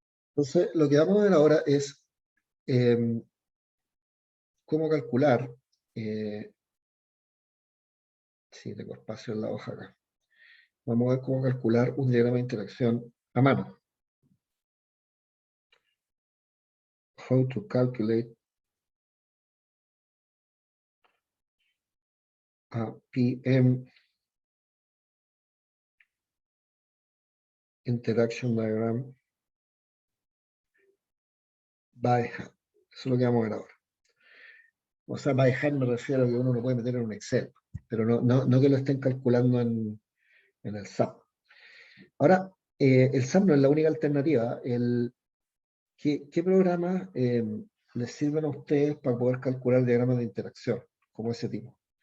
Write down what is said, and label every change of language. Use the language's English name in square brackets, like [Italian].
[Spanish] Entonces, lo que vamos a ver ahora es cómo calcular. Sí, tengo espacio en la hoja acá. Vamos a ver cómo calcular un diagrama de interacción a mano. [English] How to calculate a PM interaction diagram by hand. [Spanish] Eso es lo que vamos a ver ahora. O sea, by hand me refiero a que uno lo puede meter en un Excel, pero no que lo estén calculando en el SAP. Ahora, el SAP no es la única alternativa. ¿Qué programas les sirven a ustedes para poder calcular diagramas de interacción como ese tipo?